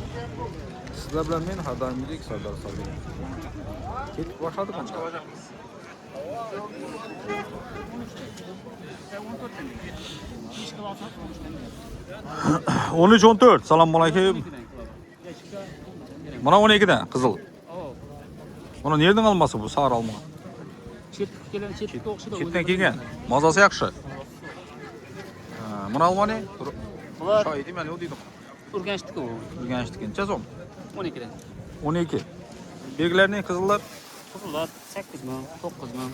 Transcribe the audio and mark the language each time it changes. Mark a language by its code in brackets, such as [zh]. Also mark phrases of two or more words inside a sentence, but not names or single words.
[uz] Sizlar bilan men har doimgidek Sardor Sardor. Ketib boshladik qancha? 13-14. Assalomu alaykum. Mana 12 dan qizil. Buni nereden alması bu sar alma? Chetdan kelgan. Mazasi yaxshi. Mana alma ne? Shoy deyman, nima deydim? Urganchniki u. Urganchniki. Necha so'm? 12 dan. 12. Belgilarning qizillar? Qizillar 8 ming, 9 ming.